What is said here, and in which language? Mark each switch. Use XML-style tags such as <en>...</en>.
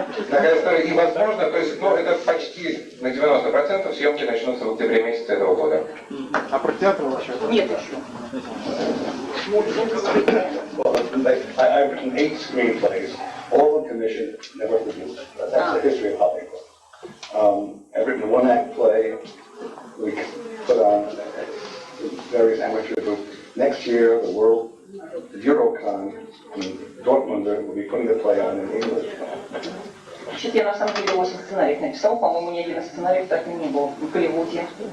<ru>Такая история. И возможно, то есть, ну, это почти на 90% съемки начнутся в октябре месяце этого года. А про театр вообще? Нет еще.</ru> <en>Well, I've written 8 screenplays, all of them commissioned, never produced. That's the history of Hollywood. I've written a one-act play we put on various amateur groups. Next year, the Eurocon in Dortmund will be putting the play on in English.</en> <ru>Вообще-то я на самом деле 8 сценариев написал, по-моему, ни один из сценариев так и не был в Голливуде.</ru>